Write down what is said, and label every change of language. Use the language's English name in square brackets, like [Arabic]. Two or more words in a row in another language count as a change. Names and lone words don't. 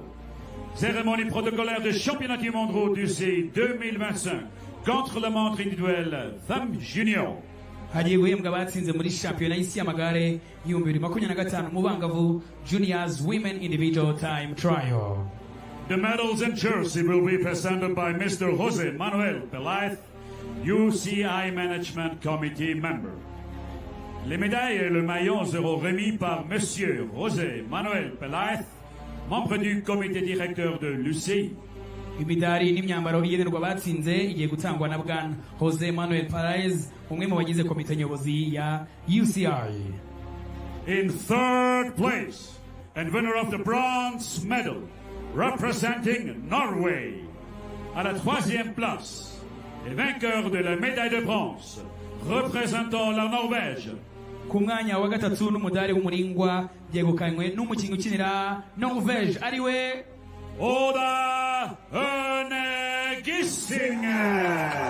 [French] Cérémonie protocolaire de championnat du monde route UCI 2025 contre le montre individuel Femmes Junior. [Kinyarwanda] hagiye guhembwa abatsinze muri shampiyona y'isi y'amagare 2025 mu bangavu [English] Juniors Women Individual Time Trial. The medals and jersey will be presented by Mr. Jose Manuel Pelaez, UCI Management Committee member. [French] Les médailles et le maillot seront remis par Monsieur Jose Manuel Pelaez, membre du comité directeur de l'UCI. [Kinyarwanda] Imidari n'imyambaro igenerwa abatsinze igiye gutangwa na bwana Jose Manuel Pelaez, umwe mu bagize komite nyobozi ya UCI. [English] In third place, and winner of the bronze medal, representing Norway. [French] À la troisième place, et vainqueur de la médaille de bronze, représentant la Norvège. [Kinyarwanda] Ku mwanya wa gatatu n'umudari w'umuringwa byegukanywe n'umukinnyi ukinira Norvège ariwe Oda Gusiganwa.